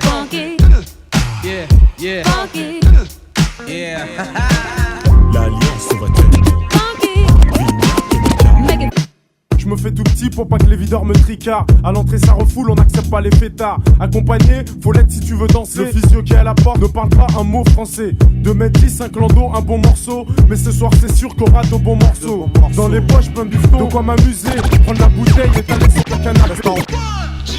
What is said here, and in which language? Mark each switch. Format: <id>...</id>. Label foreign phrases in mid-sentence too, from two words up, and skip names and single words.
<en>Funky. Yeah. Yeah. Funky. Yeah.</en> <fr>L'alliance va tellement.</fr> <en>Funky. Make it.</en> <fr>Je me fais tout petit pour pas que les videurs me tricardent. À l'entrée ça refoule, on n'accepte pas les fêtards. Accompagné, faut l'être si tu veux danser. Le physio qui est à la porte ne parle pas un mot français. 2m10, un clando, un bon morceau. Mais ce soir c'est sûr qu'on aura de bons morceaux. Dans les poches plein de bifton, de quoi m'amuser. Prendre la bouteille et t'aller sur le canapé.</fr>